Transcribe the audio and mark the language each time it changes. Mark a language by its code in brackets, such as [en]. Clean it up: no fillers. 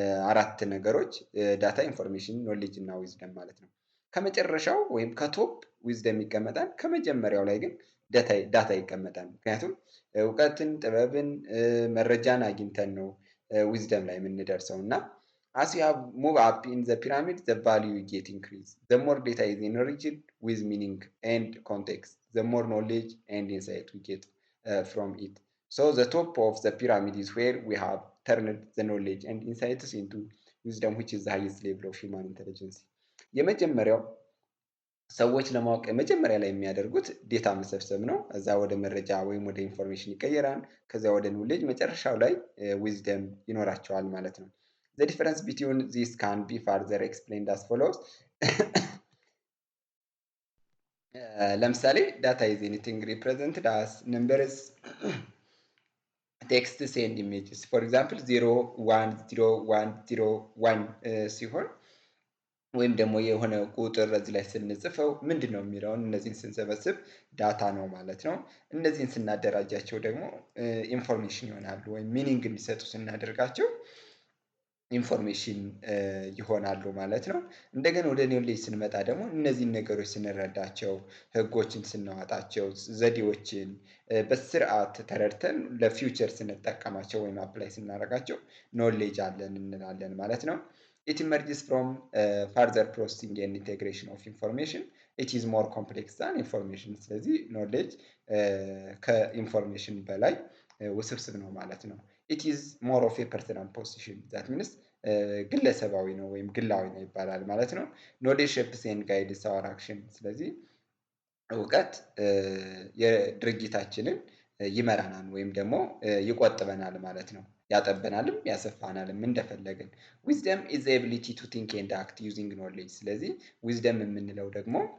[am] አራት ነገሮች ዳታ፣ ኢንፎርሜሽን፣ ኖሌጅ እና ዊዝደም ማለት ነው። ከመጨረሻው ወይም ከቶፕ ዊዝደም ይቀመጣል። ከመጀመሪያው ላይ ግን ዳታ ይቀመጣል። ምክንያቱም እውቀትን፣ ጥበብን፣ መረጃን አግኝተን ነው ዊዝደም ላይ የምንደርሰው እና [en] as you have move up in the pyramid, the value you get increase. The more data is enriched with meaning and context, the more knowledge and insight we get from it. So the top of the pyramid is where we have turned the knowledge and insights into wisdom, which is the highest level of human intelligence. [am] የመጀመሪያው ሰዎች ለማወቅ መጀመሪያ ላይ የሚያደርጉት ዴታ መሰብሰብ ነው። እዛ ወደ መረጃ ወይም ወደ ኢንፎርሜሽን ይቀየራል። ከዚያ ወደ ኖሌጅ፣ መጨረሻው ላይ ዊዝደም ይኖራቸዋል ማለት ነው። [en] The difference between these can be further explained as follows. [am] ለምሳሌ ዳታ [en] is anything represented as numbers, texts and images. For example [am] 0 1 0 1 0 1 ሲሆን ወይም ደግሞ የሆነ ቁጥር እዚህ ላይ ስንጽፈው ምንድን ነው የሚለውን እነዚህን ስንሰበስብ ዳታ ነው ማለት ነው። እነዚህን ስናደራጃቸው ደግሞ ኢንፎርሜሽን ይሆናሉ ወይም ሚኒንግ እንዲሰጡ ስናደርጋቸው ኢንፎርሜሽን ይሆናሉ ማለት ነው። እንደገና ወደ ኖሌጅ ስንመጣ ደግሞ እነዚህን ነገሮች ስንረዳቸው፣ ህጎችን ስናወጣቸው፣ ዘዴዎችን በስርዓት ተረድተን ለፊውቸር ስንጠቀማቸው ወይም አፕላይ ስናደርጋቸው ኖሌጅ አለን እንላለን ማለት ነው። [en] It emerges from further processing and integration of information. It is more complex than information. [am] ስለዚህ ኖሌጅ ከኢንፎርሜሽን በላይ ውስብስብ ነው ማለት ነው። [en] It is more of a personal position. That means [am] ግለሰባዊ ነው ወይም ግላዊ ነው ይባላል ማለት ነው። [en] Knowledge shapes and guides our action. [am] ስለዚህ እውቀት የድርጊታችንን ይመራናል ወይም ደግሞ ይቆጥበናል ማለት ነው። ያጠበናልም ያሰፋናልም እንደፈለግን። [en] ዊዝደም ኢዝ ዘ ኤቢሊቲ ቱ ቲንክ ኤንድ አክት ዩዚንግ ኖሌጅ። [am] ስለዚህ ዊዝደም የምንለው ደግሞ